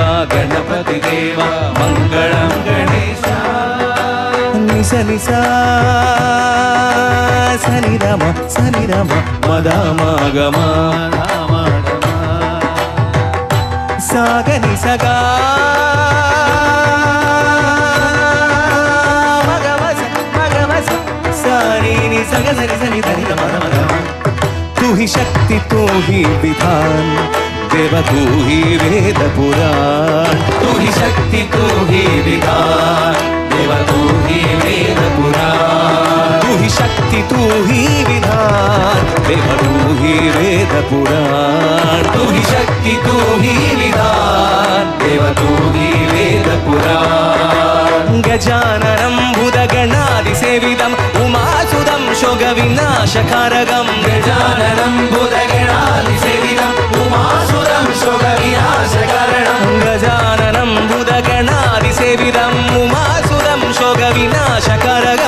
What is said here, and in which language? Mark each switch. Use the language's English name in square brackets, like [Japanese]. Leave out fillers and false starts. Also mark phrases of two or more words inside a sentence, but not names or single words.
[Sanskrit] ഗണപതി ദേവ മംഗളം ഗണേശ നിസ നിസ സനിരമ സനിരമ മദാമാഗമ സാഗനി സഗാ [Hindi] तू ही शक्ति तू ही विधान देव तू ही वेद पुराण तू ही शक्ति तू ही विधान देव तू ही वेद पुराण तू ही शक्ति तू ही विधान देव तू ही वेद पुराण तू ही शक्ति तू ही विधान देव तू ही वेद पुराण [Sanskrit] गजाननं भूतगणादिसेवितं उमासुतं शोकविनाशकारकं गजाननं भूतगणादिसेवितं उमासुतं शोकविनाशकारणं गजाननं भूतगणादिसेवितं उमासुतं शोकविनाशकारकं